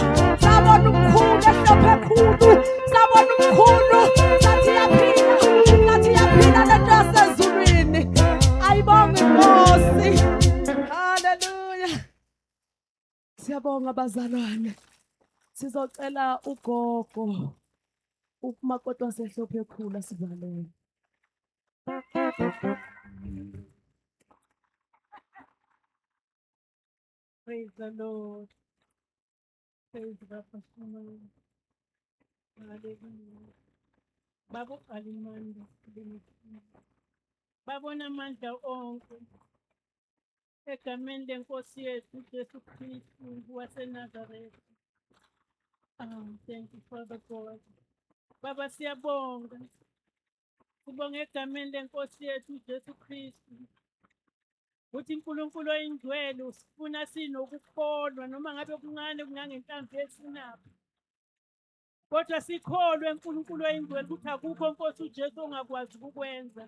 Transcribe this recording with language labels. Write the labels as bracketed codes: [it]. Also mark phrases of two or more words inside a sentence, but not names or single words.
[zu] Sabona umkhulu ehlophe khulu. Sabona umkhulu sathi yaphila lento yasezulwini. Ayibonga inkosi. Hallelujah. Siyabonga bazalwane. Sizocela ugogo umakoti wasehlophe khulu asivalele. [en] Praise the Lord. Praise the Lord. Hallelujah. [zu] Babo alimanda. Babona amandla onke. Egameni lenkosi yethu Jesu Kristu waseNazaretha. [en] Thank you, Father God. [zu] Baba siyabonga. Sibonga egameni lenkosi yethu Jesu Kristu. Uthi uNkulunkulu oyingcwele usifuna sinokukholwa noma ngabe kuncane kungangenhlamvu yesinapho. Kodwa sikholwe uNkulunkulu oyingcwele ukuthi akukho Nkosi uJesu ongakwazi ukukwenza.